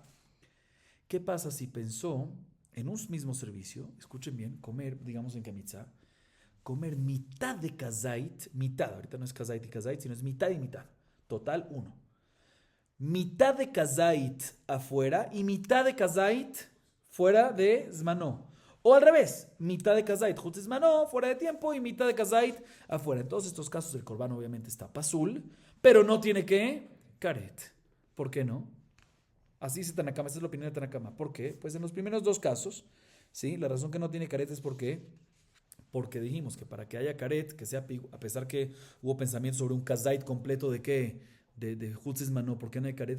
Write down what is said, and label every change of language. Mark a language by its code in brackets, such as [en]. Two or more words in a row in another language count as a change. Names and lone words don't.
[es] ¿Qué pasa si pensó en un mismo servicio, escuchen bien, comer, digamos en Kamitzá, comer mitad de kazait, mitad, ahorita no es kazait y kazait, sino es mitad y mitad, total 1. Mitad de kazait afuera y mitad de kazait fuera de zmanó. O al revés, mitad de kazait [he] חוץ זמנו, [es] fuera de tiempo, y mitad de kazait afuera. En todos estos casos el corbán obviamente está pasul, pero no tiene que karet. ¿Por qué no? Así dice Tanakama, esta es la opinión de Tanakama. ¿Por qué? Pues en los primeros dos casos, ¿sí? La razón que no tiene karet es porque dijimos que para que haya karet, que sea a pesar que hubo pensamiento sobre un kazait completo de qué, de [he] חוץ לזמנו, [es] ¿por qué no hay karet?